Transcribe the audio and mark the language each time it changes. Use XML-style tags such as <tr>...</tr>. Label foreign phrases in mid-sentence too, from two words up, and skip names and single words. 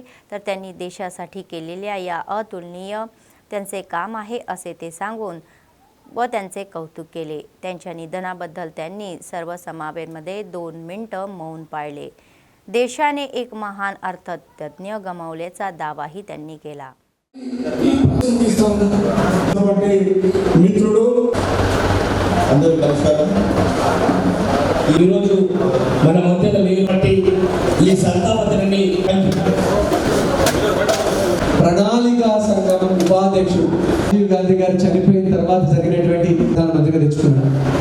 <mr>तर त्यांनी देशासाठी केलेल्या या अतुलनीय त्यांचे काम आहे असे ते सांगून व त्यांचे कौतुक केले. त्यांच्या निधनाबद्दल त्यांनी सर्व समावेमध्ये 2 मिनिटं मौन पाळले. देशाने एक महान अर्थतज्ञ गमावल्याचा दावाही त्यांनी केला.</mr> <te>మిత్రుడు అందరూ నమస్కారం. ఈరోజు మన మధ్యలో లేనటువంటి ఈ సంతాపత్రాన్ని ప్రణాళికా సంఘం ఉపాధ్యక్షుడు రాజీవ్ గాంధీ గారు చనిపోయిన తర్వాత జరిగినటువంటి దాని మధ్యగా తెచ్చుకున్నాం.</te>